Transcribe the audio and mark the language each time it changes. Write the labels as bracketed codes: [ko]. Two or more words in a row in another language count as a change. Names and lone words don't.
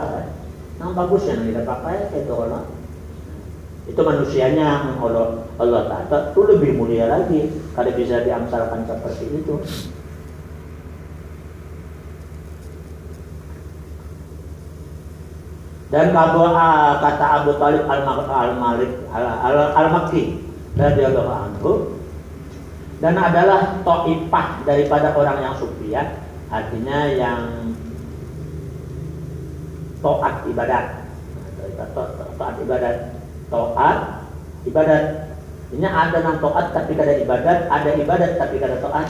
[id] Nang bagus yang kita pakai itu Allah. Itu manusianya Allah Ta'ala itu lebih mulia lagi. [bjn] Kada bisa diamsalkan seperti itu. [id] Dan kata Abu Talib al-Makki [ar] رضي الله عنه, [id] dan adalah ta'ifah daripada orang yang sufiyah, artinya yang taat ibadat. Taat ibadat. [bjn] Ini ada yang taat tapi kada ibadat, ada ibadat tapi kada taat.